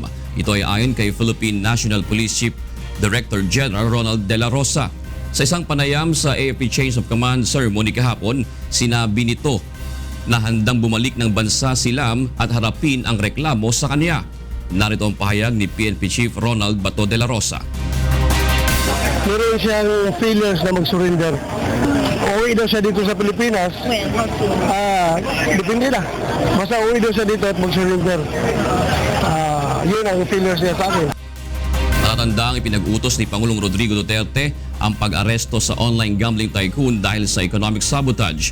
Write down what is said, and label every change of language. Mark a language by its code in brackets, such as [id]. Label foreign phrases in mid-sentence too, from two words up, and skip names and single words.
[tl] Ito ay ayon kay Philippine National Police Chief Director General Ronald De La Rosa. Sa isang panayam sa AFP [en] Change of Command ceremony [tl] kahapon, sinabi nito na handang bumalik ng bansa si Lam at harapin ang reklamo sa kanya. Narito ang pahayag ni PNP Chief Ronald Bato de la Rosa. Meron siyang failures na mag-surrender. Uwi daw siya dito sa Pilipinas. Depende na. Basta uwi daw siya dito at mag-surrender. Yun ang failures niya sa akin. Matatandang ipinag-utos ni Pangulong Rodrigo Duterte ang pag-aresto sa [en] online gambling tycoon [tl] dahil sa [en] economic sabotage.